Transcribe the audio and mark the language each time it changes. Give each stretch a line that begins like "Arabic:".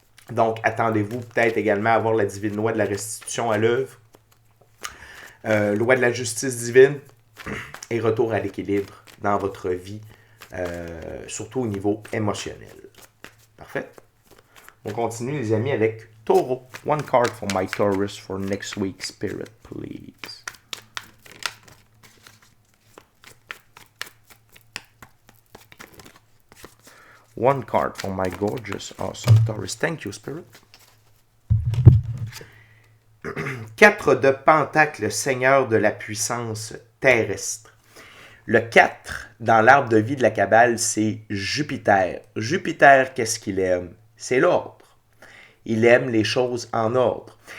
French: Donc, attendez-vous peut-être également à avoir la divine loi de la restitution à l'œuvre, loi de la justice divine et retour à l'équilibre dans votre vie, surtout au niveau émotionnel. Parfait. On continue, les amis, avec Taureau.
English: One card for my Taurus for next week, Spirit, please. One card for my gorgeous, awesome Taurus. Thank you, Spirit.
French: 4 de Pentacle, Seigneur de la puissance terrestre. Le 4, dans l'arbre de vie de la Kabbale, c'est Jupiter. Jupiter, qu'est-ce qu'il aime? C'est l'ordre. Il aime les choses en ordre.